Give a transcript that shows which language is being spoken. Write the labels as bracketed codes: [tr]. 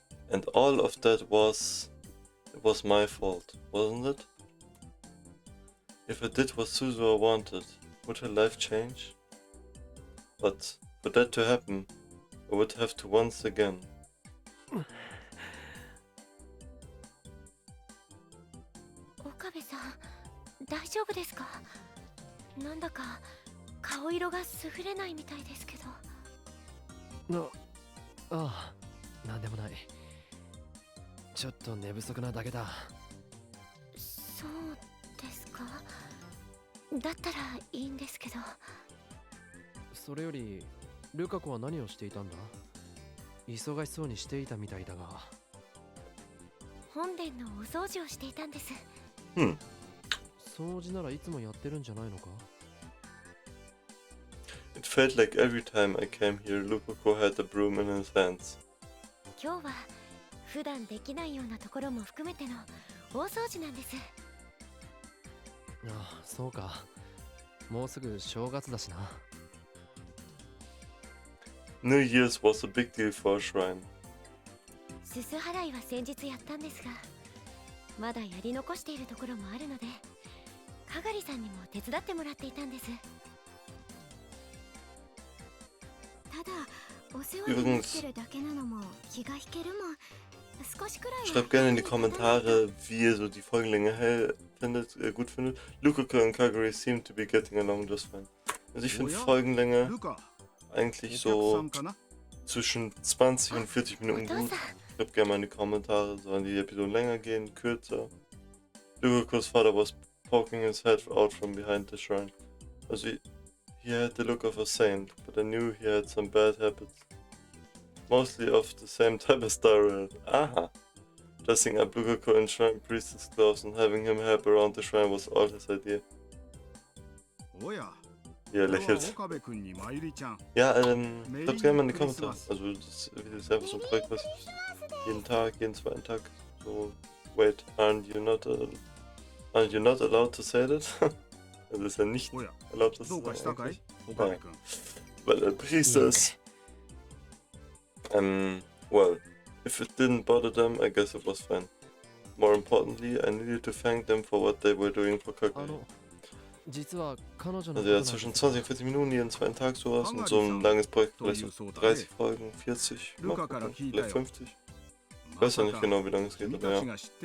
[en] And all of that it was my fault, wasn't it? If I did what Suzuha wanted, would her life change? But for that to happen, I would have to once again. [ja] 岡部さん、大丈夫ですか？なんだか顔色が優れないみたいですけど。ああ、なんでもない。ちょっと寝不足なだけだ。そうですか。だったらいいんですけど。それよりルカ子は何をしていたんだ？忙しそうにしていたみたいだが。本殿のお掃除をしていたんです。掃除ならいつもやってるんじゃないのか？ [en] It felt like every time I came here, Lukaku had a broom in his hands. [ja] 今日は普段できないようなところも含めての大掃除なんです。ああ、そうか。もうすぐ正月だしな。 [en] New Year's was a big deal for a shrine. [ja] すす払いは先日やったんですが、まだやり残しているところもあるので、かがりさんにも手伝ってもらっていたんです。ただお世話になってるだけなのも気が引けるもん。少しくらいは [de] Schreibt gerne in die Kommentare, wie ihr so die Folgenlänge findet, gut findet. [en] Luca und Kagari seem to be getting along just fine. [de] Also ich finde Folgenlänge eigentlich so zwischen 20 und 40 Minuten gut. Schreibt gerne mal in die Kommentare, sollen die Episoden länger gehen, kürzer. [en] Luca's father was poking his head out from behind the shrine. Also he had the look of a saint, but I knew he had some bad habits. Mostly of the same type as Daryl. Aha! Dressing up Lukaku in shrine priestess clothes and having him help around the shrine was all his idea. [de] Ja, lächelt. Ja, schreibt gerne mal in die Kommentare. Also das Video ist einfach so ein Projekt, was ich jeden Tag, jeden zweiten Tag so... [en] Wait, aren't you not allowed to say that? [de] Also ist ja nicht erlaubt, das zu sagen eigentlich. Naja. Weil der Priester ist... [en] well, if it didn't bother them, I guess it was fine. More importantly, I needed to thank them for what they were doing for Kagari. [de] Also ja, zwischen 20 und 40 Minuten jeden zweiten Tag sowas und so ein langes Projekt, vielleicht so 30 Folgen, 40, mal gucken, vielleicht 50. Ich weiß ja nicht genau, wie lange es geht, aber ja.